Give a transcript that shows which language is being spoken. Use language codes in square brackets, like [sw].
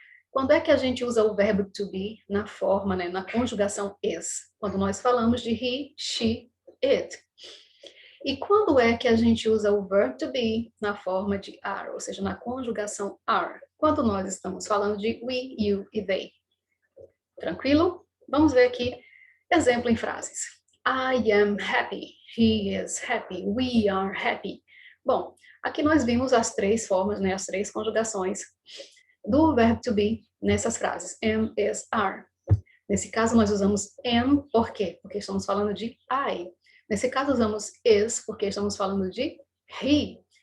[pt] Quando é que a gente usa o verbo to be na forma, né, na conjugação is? Quando nós falamos de he, she, it. E quando é que a gente usa o verb to be na forma de are, ou seja, na conjugação are? Quando nós estamos falando de we, you e they. Tranquilo? Vamos ver aqui exemplo em frases. [en] I am happy. He is happy. We are happy. [pt] Bom, aqui nós vimos as três formas, né, as três conjugações do verbo to be nessas frases, am, is, are. Nesse caso, nós usamos am, por quê? Porque estamos falando de I. Nesse caso, usamos is, porque estamos falando de he.